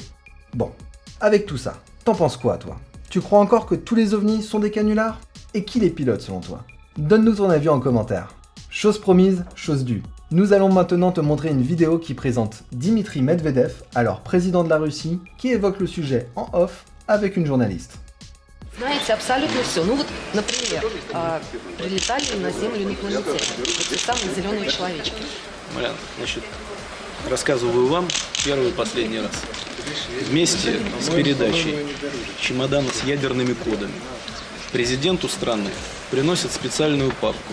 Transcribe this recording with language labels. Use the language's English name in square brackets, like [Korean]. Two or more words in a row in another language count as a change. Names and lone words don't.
[French] Bon, avec tout ça, t'en penses quoi toi? Tu crois encore que tous les ovnis sont des canulars? Et qui les pilote selon toi? Donne-nous ton avis en commentaire. Chose promise, chose due. Nous allons maintenant te montrer une vidéo qui présente Dmitri Medvedev, alors président de la Russie, qui évoque le sujet en off avec une journaliste. [Russian] Знаете абсолютно все. Ну вот, например, прилетали на Землю инопланетяне. Вот те самые зеленые человечки. Малян, значит, рассказываю вам первый и последний раз. Вместе с передачей чемодана с ядерными кодами президенту страны приносят специальную папку.